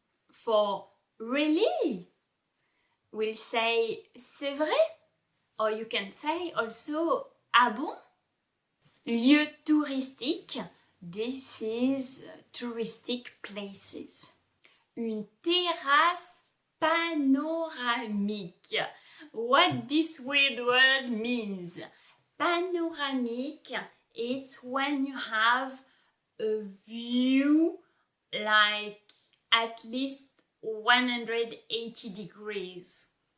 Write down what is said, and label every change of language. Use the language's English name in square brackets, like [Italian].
[English] For really, we'll say [French] c'est vrai. [English] Or you can say also [French] ah bon? [English] Lieu touristique. This is touristic places. [French] Une terrasse panoramique. [English] What this weird word means. Panoramique is when you have a view like at least 180 degrees.